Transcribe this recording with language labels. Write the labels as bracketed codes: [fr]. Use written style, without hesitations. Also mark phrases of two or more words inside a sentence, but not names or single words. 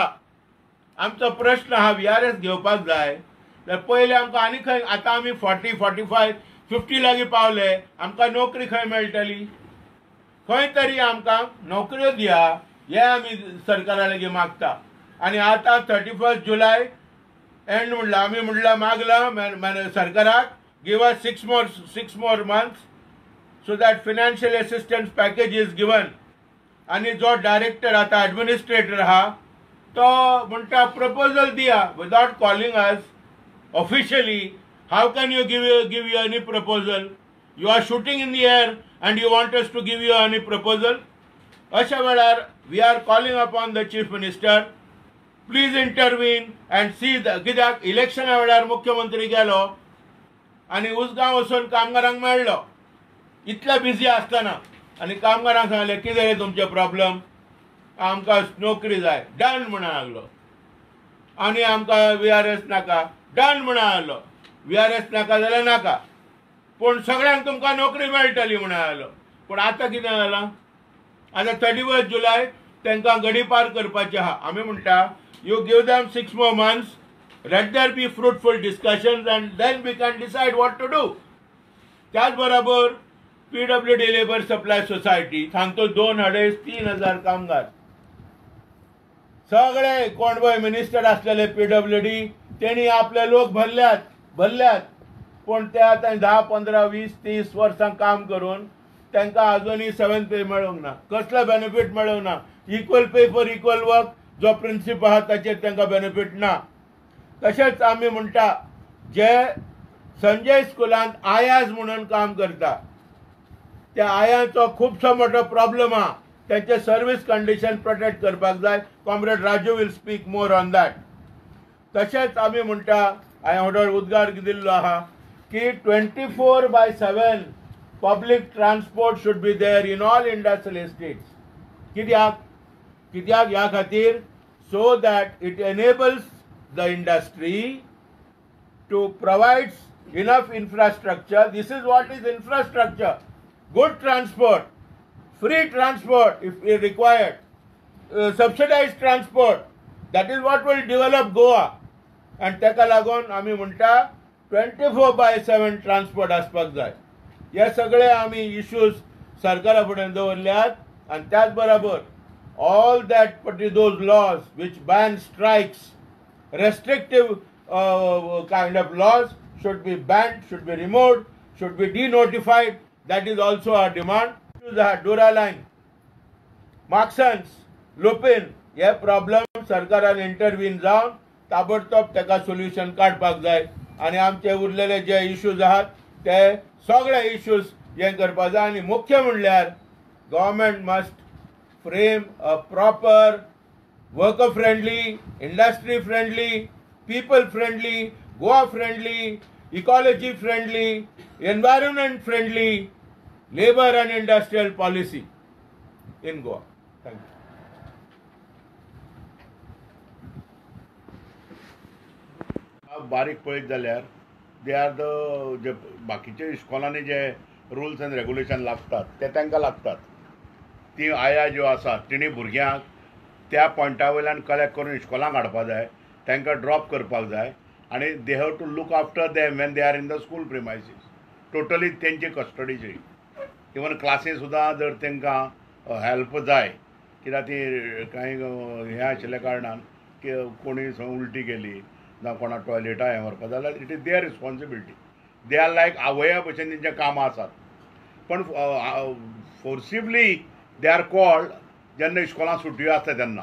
[kok] आमचो प्रश्न हा VRS घेवपाक जाय जाल्यार पयलीं आमकां आनी खंय, आतां आमी 40, 45, 50 लागीं पावले, आमकां नोकरी खंय मेळटली? खंय तरी आमकां नोकऱ्यो दिया हे आमी सरकारा लागीं मागता. आनी आतां 31 जुलय एंड म्हणला, आमी म्हणला मागला सरकाराक [en] give us 6 more months so that financial assistance package is given. [kok] आणि जो डायरेक्टर आता ॲडमिनिस्ट्रेटर हा तो म्हणटा प्रपोजल दिया [en] without calling us officially. how can you give you any proposal? you are shooting in the air and you want us to give you any proposal? [kok] अशा वेळार [en] we are calling upon the chief minister, please intervene and see. [kok] कित्याक इलेक्शना वेळार मुख्यमंत्री गेलो आनी उसगांव वचून कामगारांक मेळ्ळो इतल्या बिझी आसतना, आनी कामगारांक सांगले कितें रे तुमचे प्रॉब्लम? आमकां नोकरी जाय, डन म्हणून लागलो. आनी आमकां VRS नाका, डन म्हणून लागलो. VRS नाका जाल्यार नाका, पूण सगळ्यांक तुमकां नोकरी मेळटली म्हणून लागलो. पूण आतां कितें जालां? आतां 31 जुलय तांकां गडीपार करपाचें आहा. आमी म्हणटा [en] you give them 6 more months, let there be fruitful discussions and then we can decide what to do. [kok] त्याच बरोबर PWD [en] labour supply society [kok] सांगतो 2,500-3,000 कामगार सगळे कोण पळय मिनिस्टर आसलेले PWD तेणी आपले लोक भरल्यात पण ते आतां 10, 15, 20, 30 वर्सां काम करून तांकां अजूनही [en] 7th pay [kok] मेळोंक ना. कसले बेनिफीट मेळोंक ना. [en] equal pay for equal work [kok] जो प्रिंसिप आहा ताचेर तांकां बेनिफीट ना. तशेंच आमी म्हणटा जे संजय स्कुलांत आयाज म्हणून काम करता त्या आयांचो खूबसो मोठो प्रॉब्लेम आहा. त्यांचे [en] service condition [kok] प्रोटेक्ट करपाक जाय. [en] comrade Raju will speak more on that. [kok] तशेंच आमी म्हणटा हांवें उद्गार दिल्लो आहा की [en] 24/7 public transport should be there in all industrial estates. [kok] कित्याक ह्या खातीर [en] so that it enables the industry to provides enough infrastructure. this is what is infrastructure. Good transport, free transport if required, subsidized transport. That is what will develop Goa. [kok] And ताका लागून आमी म्हणटा 24/7 ट्रान्सपोर्ट आसपाक जाय. हे सगळे आमी इश्यूज सरकारा फुडें दवरल्यात. आनी त्याच बरोबर [en] all that those laws which ban strikes, restrictive kind of laws should be banned, should be removed, should be denotified. That is also our demand. Duraline, Marksons, Lupin, [kok] हे प्रॉब्लेम सरकारान इंटरव्हीन जावन ताबडतोब ताका सोल्युशन काडपाक जाय. आनी आमचे उरलेले जे इश्यूज आहात ते सगळे इश्यूज हे करपाक जाय. आनी मुख्य म्हणल्यार [en] government must frame a proper worker friendly, industry friendly, people friendly, Goa friendly, ecology friendly, environment friendly labor and industrial policy in Goa. Thank you. [kok] बारीक पळयत जाल्यार [en] they are the [kok] जे बाकीचे इस्कॉलांनी जे [en] rules and regulation [kok] लागतात ते तांकां लागतात. ती आया ज्यो आसात तिणी भुरग्यांक त्या पॉयंटा वयल्यान कलेक्ट करून इस्कॉलांक हाडपा जाय, तांकां ड्रॉप करपाक जाय आनी [en] they have to look after them when they are in the school premises. [kok] टोटली तेंची कस्टडीची. इवन क्लासी सुद्दां जर तांकां हेल्प जाय कित्याक ती कांय हें आशिल्ल्या कारणान की कोणी थंय उलटी केली जावं कोणा टॉयलेटा हें व्हरपा जाल्यार [en] it is their responsibility. they are like [kok] आवया भशेन तेंचें कामां आसात. पण [en] forcibly they are called [kok] जेन्ना इस्कॉलां सुटयो आसता तेन्ना.